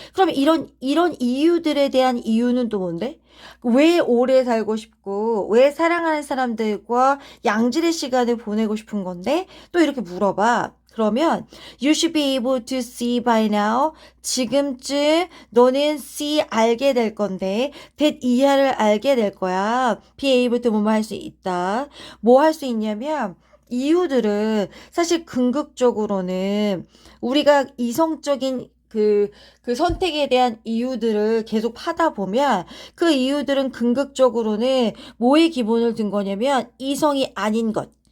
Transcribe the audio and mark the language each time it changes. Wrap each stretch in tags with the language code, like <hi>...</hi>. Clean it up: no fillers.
<ko>그럼 이런 이유들에 대한 이유는 또 뭔데? 왜 오래 살고 싶고, 왜 사랑하는 사람들과 양질의 시간을 보내고 싶은 건데, 또 이렇게 물어봐. 그러면</ko> <en>you should be able to see by now.</en> <ko>지금쯤 너는 see 알게 될 건데 that 이하를 알게 될 거야. be able to 뭐뭐 할 수 있다. 뭐 할 수 있냐면 이유들은 사실 궁극적으로는 우리가 이성적인 그 선택에 대한 이유들을 계속 파다 보면 그 이유들은 궁극적으로는 뭐에 기본을 둔 거냐면 이성이 아닌 것.</ko>